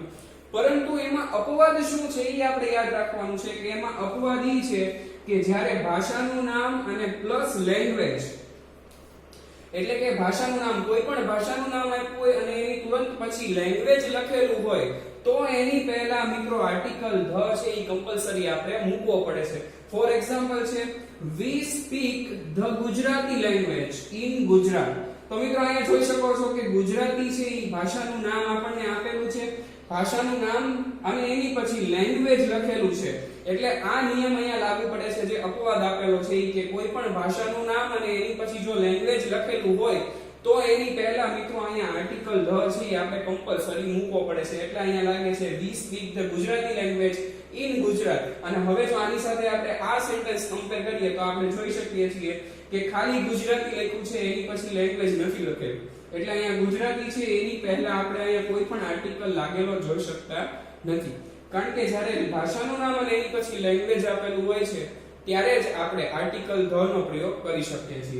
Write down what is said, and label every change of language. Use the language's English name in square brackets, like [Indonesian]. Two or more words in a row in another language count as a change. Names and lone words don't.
[Gujarati] પરંતુ એમાં અપવાદ શું છે એ આપણે યાદ રાખવાનું છે કે એમાં અપવાદ એ છે કે જ્યારે ભાષાનું નામ અને [English] plus language [Gujarati] એટલે કે ભાષાનું નામ, કોઈ પણ ભાષાનું નામ આપ્યું હોય અને એની તુરંત પછી લેંગ્વેજ લખેલું હોય તો એની પહેલા મિત્રો [English] article the [Gujarati] છે એ કમ્પલસરી આપણે મૂકવો પડે છે. [English] For example છે we speak the Gujarati language in Gujarat. [Gujarati] તો મિત્રો અહીંયા જોઈ શકો છો કે ગુજરાતી છે એ ભાષાનું નામ આપણને આપેલું છે, ભાષાનું નામ અને એની પછી લેંગ્વેજ લખેલું છે. એટલે આ નિયમ અહીંયા લાગુ પડે છે જે અપવાદ આપેલો છે કે કોઈ પણ ભાષાનું નામ અને એની પછી જો લેંગ્વેજ લખેલું હોય તો એની પહેલા મિત્રો અહીંયા [English] article the [Gujarati] છે આપણે કમ્પલસરી મૂકવો પડે છે. એટલે અહીંયા લાગે છે [English] we speak the Gujarati language in Gujarat. [Gujarati] અને હવે જો આની સાથે આપણે આ સેન્ટેન્સ કમ્પેર કરીએ તો આપણે જોઈ શકીએ છીએ કે ખાલી ગુજરાતી લખ્યું છે એની પછી લેંગ્વેજ નથી લખેલું. એટલે અહીંયા ગુજરાતી છે એની પહેલા આપણે અહીંયા કોઈ પણ આર્ટિકલ લાગેલો જોઈ શકતા નથી. કારણ કે જ્યારે ભાષાનું નામ અને એની પછી લેંગ્વેજ આપેલું હોય છે ત્યારે જ આપણે [English] article the [Gujarati] નો પ્રયોગ કરી શકીએ છીએ.